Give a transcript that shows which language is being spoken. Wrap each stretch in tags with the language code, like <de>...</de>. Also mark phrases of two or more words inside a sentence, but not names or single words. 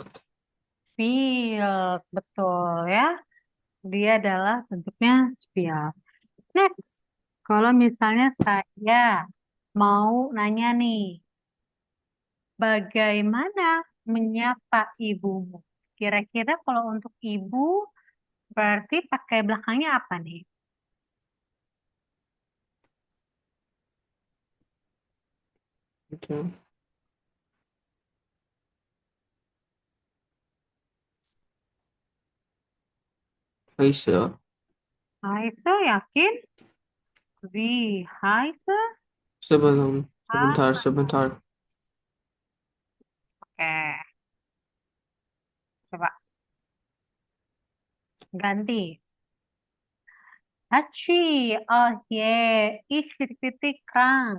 <id>Spiel, betul ya. Dia adalah bentuknya Spiel. Next, kalau misalnya saya mau nanya nih, bagaimana menyapa ibumu? Kira-kira kalau untuk ibu berarti pakai belakangnya apa nih? Okay.</id> <de>Heiße. Haise, yakin? Wie heiße?</de> <id>Sebentar, Ah, sebentar. oke. Coba ganti.</id> <de>Hachi, oh ye, ich titik-titik krank.</de>